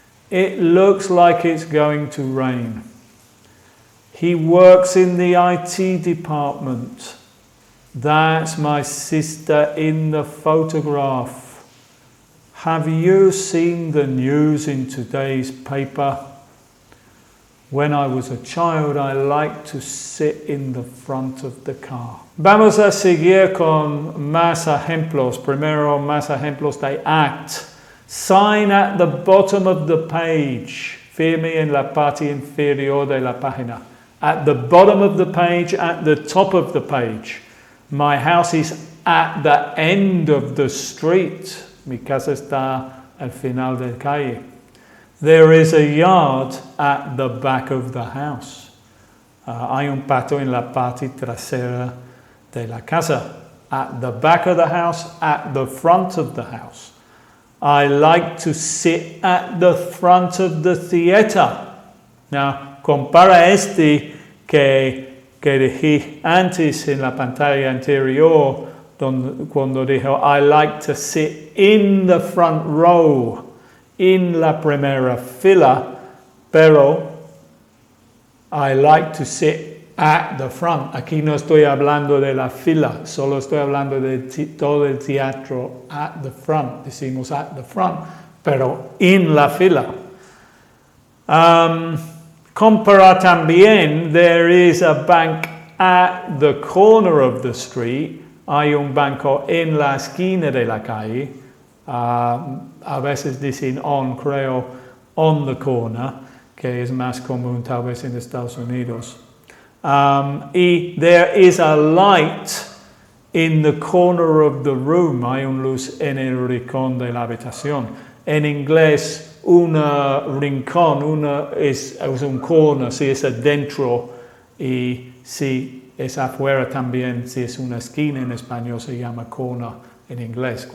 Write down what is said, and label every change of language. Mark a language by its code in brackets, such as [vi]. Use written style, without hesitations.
[en] It looks like it's going to rain. He works in the IT department. That's my sister in the photograph. Have you seen the news in today's paper? When I was a child, I liked to sit in the front of the car. [es] Vamos a seguir con más ejemplos. Primero, más ejemplos de act. [en] Sign at the bottom of the page. [es] Firme en la parte inferior de la página. [en] At the bottom of the page, at the top of the page. My house is at the end of the street. [es] Mi casa está al final de la calle. [en] There is a yard at the back of the house. [es] Hay un patio en la parte trasera de la casa. [en] At the back of the house, at the front of the house. I like to sit at the front of the theater. [es] Now, compara este que dije antes en la pantalla anterior, cuando dijo, [en] I like to sit in the front row, [es] in la primera fila, pero [en] I like to sit at the front. [es] Aquí no estoy hablando de la fila, solo estoy hablando de todo el teatro [en] at the front. [es] Decimos [en] at the front, [es] pero en la fila. Compara también, [en] there is a bank at the corner of the street. [es] Hay un banco en la esquina de la calle. A veces dicen creo, [en] on the corner, [es] que es más común tal vez en Estados Unidos. [en] Y there is a light in the corner of the room. [es] Hay un luz en el rincón de la habitación. En inglés, rincón, es un corner, si es adentro, y si es afuera también, si es una esquina en español, se llama corner en inglés.